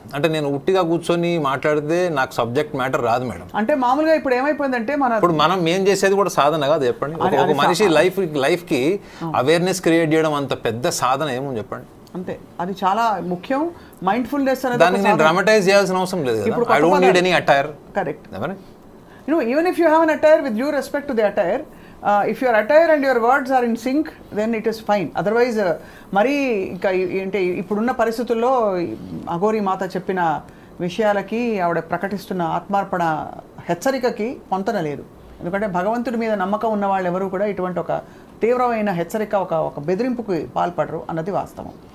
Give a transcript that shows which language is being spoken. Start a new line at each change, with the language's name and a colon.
Telugu: అంటే నేను ఉట్టిగా కూర్చొని మాట్లాడితే నాకు సబ్జెక్ట్ మ్యాటర్ రాదు మేడం. అంటే మామూలుగా ఇప్పుడు ఏమైపోయిందంటే ఇప్పుడు మనం ఏం చేసేది కూడా సాధన కాదు చెప్పండి. ఒక మనిషి లైఫ్కి అవేర్నెస్ క్రియేట్ చేయడం అంత పెద్ద సాధన ఏమో చెప్పండి. అంతే, అది చాలా ముఖ్యం. మైండ్ఫుల్నెస్ అనేది దాన్ని నేను డ్రామటైజ్ చేయాల్సిన అవసరం లేదు.
English: I don't need any attire. Correct. Even if you have an attire, with due respect to the attire, if your attire and your words are in sync, then it is fine.
Telugu: Otherwise, మరి ఇంకా అంటే ఇప్పుడున్న పరిస్థితుల్లో అఘోరి మాత చెప్పిన విషయాలకి ఆవిడ ప్రకటిస్తున్న ఆత్మార్పణ హెచ్చరికకి పొంతన లేదు. ఎందుకంటే భగవంతుడి మీద నమ్మకం ఉన్న వాళ్ళు ఎవరు కూడా ఇటువంటి ఒక తీవ్రమైన హెచ్చరిక ఒక బెదిరింపుకి పాల్పడరు అన్నది వాస్తవం.